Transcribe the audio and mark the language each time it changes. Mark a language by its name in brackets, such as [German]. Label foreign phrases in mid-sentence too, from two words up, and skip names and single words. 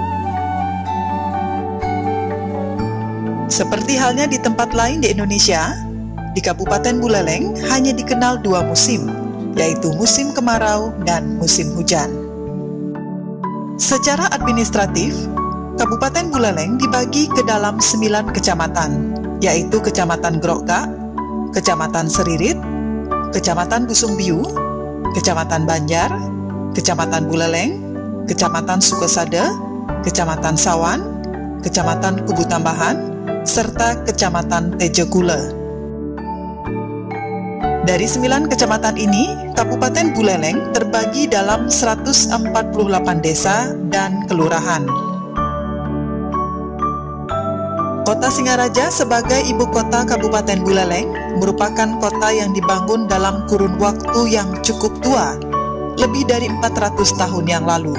[Indonesian] Seperti halnya di tempat lain di Indonesia, di Kabupaten Buleleng hanya dikenal 2 musim, yaitu musim kemarau dan musim hujan. Secara administratif, Kabupaten Buleleng dibagi ke dalam 9 kecamatan, yaitu Kecamatan Grogak, Kecamatan Seririt, Kecamatan Busung Biu, Kecamatan Banjar, Kecamatan Buleleng, Kecamatan Sukesade, Kecamatan Sawan, Kecamatan Kubu Tambahan, serta Kecamatan Tejekule. Dari 9 kecamatan ini, Kabupaten Buleleng terbagi dalam 148 desa dan kelurahan. Kota Singaraja sebagai ibu kota Kabupaten Buleleng merupakan kota yang dibangun dalam kurun waktu yang cukup tua, lebih dari 400 tahun yang lalu.